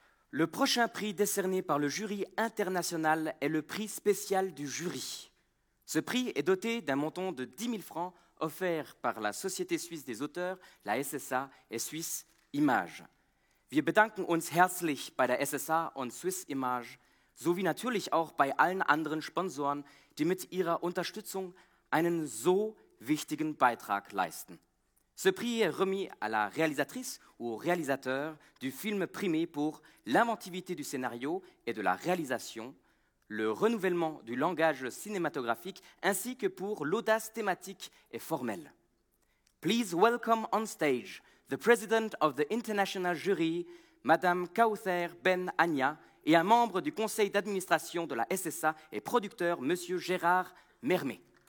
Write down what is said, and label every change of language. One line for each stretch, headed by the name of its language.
French: Le prochain prix décerné par le jury international est le prix spécial du jury. Ce prix est doté d'un montant de 10 000 francs offert par la Société suisse des auteurs, la SSA et Swiss Image.
German: Wir bedanken uns herzlich bei der SSA und Swiss Image sowie natürlich auch bei allen anderen Sponsoren, die mit ihrer Unterstützung einen so wichtigen Beitrag leisten.
French: Ce prix est remis à la réalisatrice ou au réalisateur du film primé pour l'inventivité du scénario et de la réalisation, le renouvellement du langage cinématographique ainsi que pour l'audace thématique et formelle.
English: Please welcome on stage the president of the international jury, Madame Kauther Ben Anya,
French: et un membre du conseil d'administration de la SSA et producteur, Monsieur Gérard Mermet.